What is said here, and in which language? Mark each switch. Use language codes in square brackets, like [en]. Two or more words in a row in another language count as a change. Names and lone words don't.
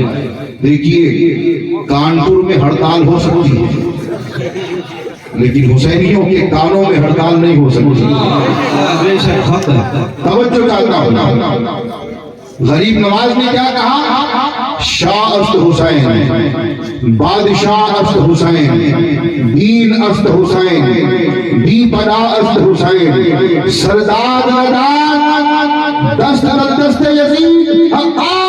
[ur] دیکھیے کانپور میں ہڑتال ہو سکتی ہے لیکن حسینیوں کے کانوں میں ہڑتال نہیں ہو سکتی۔ توجہ چاہتا ہوں، غریب نواز نے کیا کہا؟ [fa] شاہ است حسین، بادشاہ است حسین، دین است حسین، دی بنا است حسین، سردار نداد دست دست یزید، حق